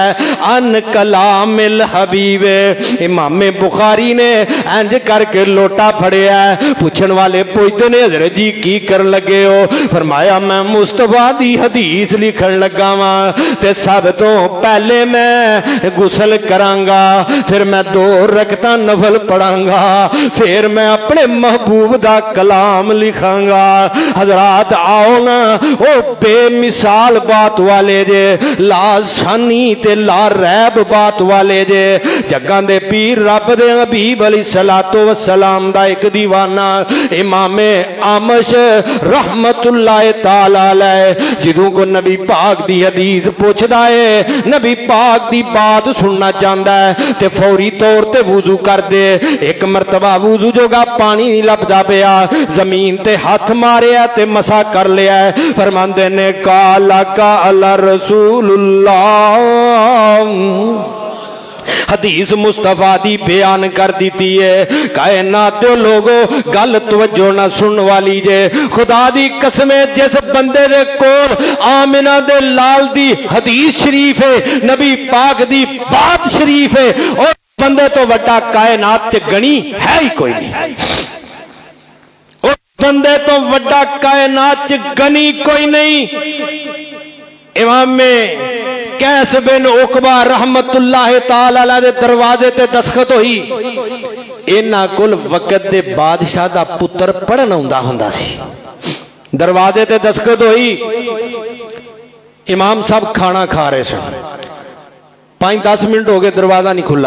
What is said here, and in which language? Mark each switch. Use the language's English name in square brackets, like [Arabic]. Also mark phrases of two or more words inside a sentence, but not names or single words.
[Arabic] ان کلام الحبیب. [Punjabi] امام بخاری نے انج کر کے لوٹا پھڑیا ہے. پوچھن والے پوچھتے نے حضرت جی کی کر لگے ہو؟ فرمایا میں مصطفیٰ دی حدیث لکھن لگا واں تے سب تو پہلے میں غسل کرانگا, پھر میں 2 رکعتاں نفل پڑھانگا, پھر میں اپنے محبوب دا کلام لکھاں گا. حضرات آؤ نا او بے مثال بات والے جے, لا ثانی تے لا ریب بات والے جے. جگاں دے پیر رب دے حبیب [Arabic] علیہ الصلوۃ والسلام [Punjabi] دا ایک دیوانہ امام آمش [Arabic] رحمت اللہ تعالی علیہ [Punjabi] جدوں کو نبی پاک دی حدیث پوچھدا ہے, نبی پاک دی بات سننا چاہندا ہے تے فوری طور تے وضو کر دے. ایک مرتبہ وضو جوگا پانی نہیں لبدا پیا, زمین تے ہاتھ ماریا تے مسا کر لیا ہے. فرماندے نے [Arabic] کالا کالا رسول اللہ, [Punjabi] حدیث مصطفیٰ دی بیان کر دیتی ہے. کائنات دے لوگو گل توجہ نہ سن والی جے. خدا دی قسمیں جس بندے دے کول آمنہ دے لال دی حدیث شریف ہے, نبی پاک دی بات شریف ہے, اور بندے تو وڈا کائنات تے گنی ہے ہی کوئی نہیں. بندے تو وڈا کائنات چ گنی کوئی نہیں. امام قیس بن عقبہ [Arabic] رحمة الله تعالى عليه [Punjabi] دے دروازے تے دستخط ہوئی. انہاں کول وقت دے بادشاہ دا پتر پڑھن آؤندا ہوندا سی. دروازے تے دستخط ہوئی، امام صاحب کھانا کھا رہے سن. 5-10 منٹ ہو گئے، دروازہ نہیں کھلا.